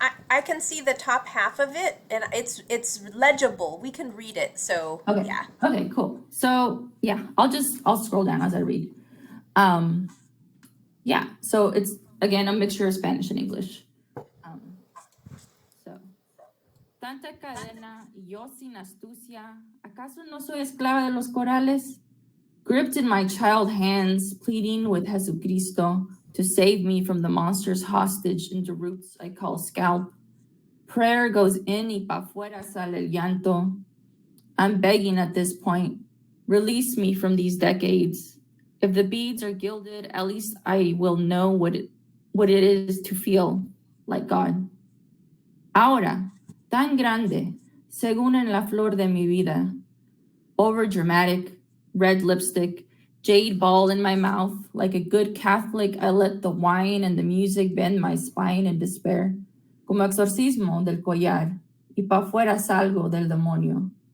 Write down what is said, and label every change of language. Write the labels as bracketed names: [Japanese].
[English] I can see the top half of it, and it's legible. We can read it, so Okay. yeah. Okay, cool. So yeah, I'll scroll down as I read. Yeah, so it's again a mixture of Spanish and English. [Spanish] So, tanta cadena y yo sin astucia, ¿acaso no soy esclava de los corales? [English] Gripped in my child hands, pleading with Jesucristo to save me from the monster's hostage into roots I call scalp. Prayer goes in [Spanish] y pa' fuera sale el llanto. [English] I'm begging at this point, release me from these decades. If the beads are gilded, at least I will know what it is to feel like God. [Spanish] Ahora, tan grande, según en la flor de mi vida. [English] Over dramatic, red lipstick, jade ball in my mouth. Like a good Catholic, I let the wine and the music bend my spine in despair. [Spanish] Como exorcismo del collar, y pa' fuera salgo del demonio.